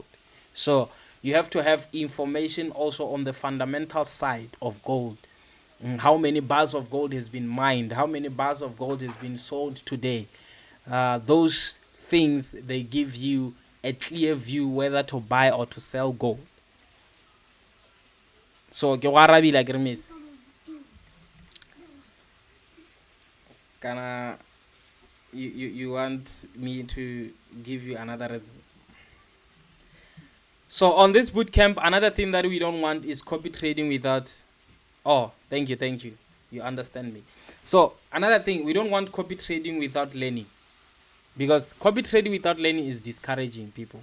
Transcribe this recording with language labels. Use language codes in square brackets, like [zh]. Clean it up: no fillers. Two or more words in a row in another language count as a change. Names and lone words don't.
[en] So you have to have information also on the fundamental side of gold. How many bars of gold has been mined? How many bars of gold has been sold today? Those things, they give you a clear view whether to buy or to sell gold. So [tn] ke go arabile ke re [en] miss kana you want me to give you another reason? So on this boot camp, another thing that we don't want is copy trading without. Oh, thank you. You understand me. So another thing, we don't want copy trading without learning, because copy trading without learning is discouraging people.